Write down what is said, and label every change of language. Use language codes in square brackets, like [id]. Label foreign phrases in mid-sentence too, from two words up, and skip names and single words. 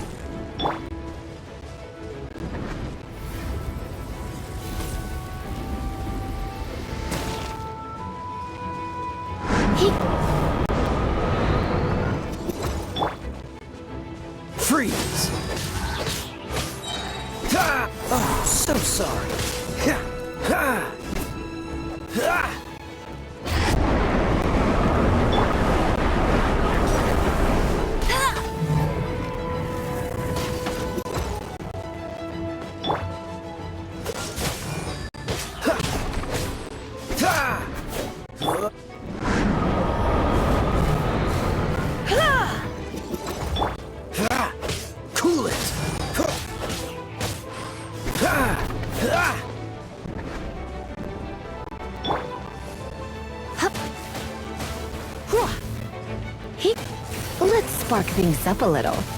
[en] Freeze! Ha! Oh, so sorry. Ha! Ha! Ha! Ha! Ha! Cool it! Ha! Ha! Let's spark things up a little.